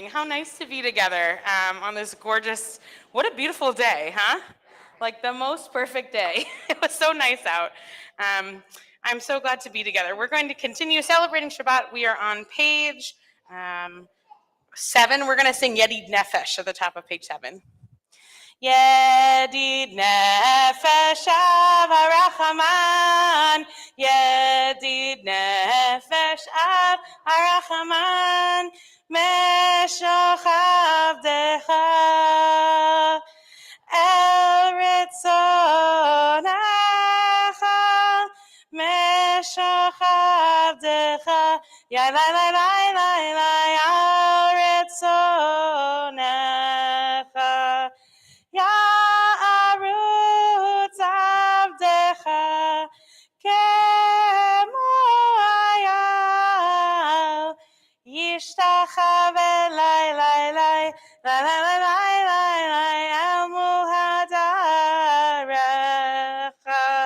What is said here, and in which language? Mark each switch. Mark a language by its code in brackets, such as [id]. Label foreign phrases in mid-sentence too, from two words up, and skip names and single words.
[en] How nice to be together on this gorgeous, what a beautiful day, huh? Like the most perfect day. It was so nice out. I'm so glad to be together. We're going to continue celebrating Shabbat. We are on page 7. We're going to sing Yedid Nefesh at the top of page 7. [he] ידיד נפש אב הרחמן, ידיד נפש אב הרחמן, משוך עבדך אל רצונך, משוך עבדך yai lai lai lai lai lai אל רצונך. ירוץ עבדך כמו איל, ישתחוה lai lai lai lai lai lai lai lai אל מול הדרך.